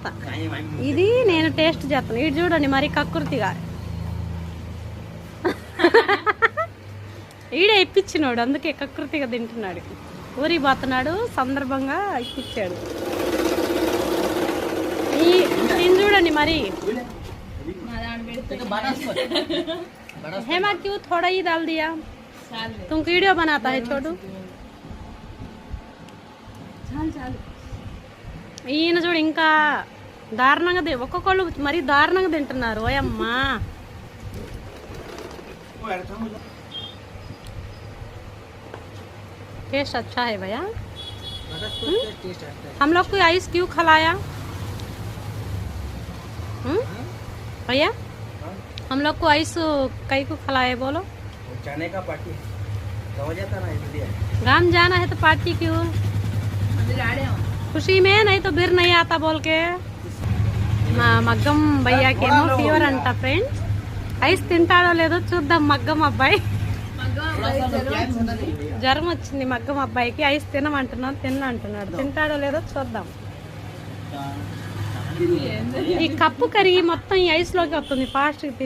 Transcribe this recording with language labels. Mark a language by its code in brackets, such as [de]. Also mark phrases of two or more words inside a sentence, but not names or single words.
[te] ఇది నేను టేస్ట్ చేస్తాను. ఇది చూడండి మరి కక్కుర్తిగా ఈడే ఇప్పించినాడు, అందుకే కకృతిగా తింటున్నాడు. ఊరి పోతున్నాడు సందర్భంగా ఇప్పించాడు. దీన్ని చూడండి మరి. [hi] हेमा क्यों थोड़ा ही डाल दिया, तुम वीडियो बनाता है छोटू. [te] ఈయన చూడు ఇంకా దారుణంగా ఒక్కొక్కళ్ళు మరీ దారుణంగా తింటున్నారు. ఓయమ్మా, [hi] टेस्ट अच्छा है भैया. हम लोग को आइस क्यों खिलाया भैया? हम लोग को आइस कई को खिलाए बोलो? जाने का पार्टी समझ आता ना, इसलिए गांव जाना है तो पार्टी क्यों? खुशी में, नहीं तो बिर नहीं आता बोल के. [te] మా మగ్గం భయ్యాకి ఏమో ఫీవర్ అంట ఫ్రెండ్స్. ఐస్ తింటాడో లేదో చూద్దాం. మగ్గం అబ్బాయి జ్వరం వచ్చింది. మగ్గం అబ్బాయికి ఐస్ తినమంటున్నాం, తినంటున్నాడు. తింటాడో లేదో చూద్దాం. ఈ కప్పు కరిగి మొత్తం ఈ ఐస్ లోకి వస్తుంది ఫాస్ట్.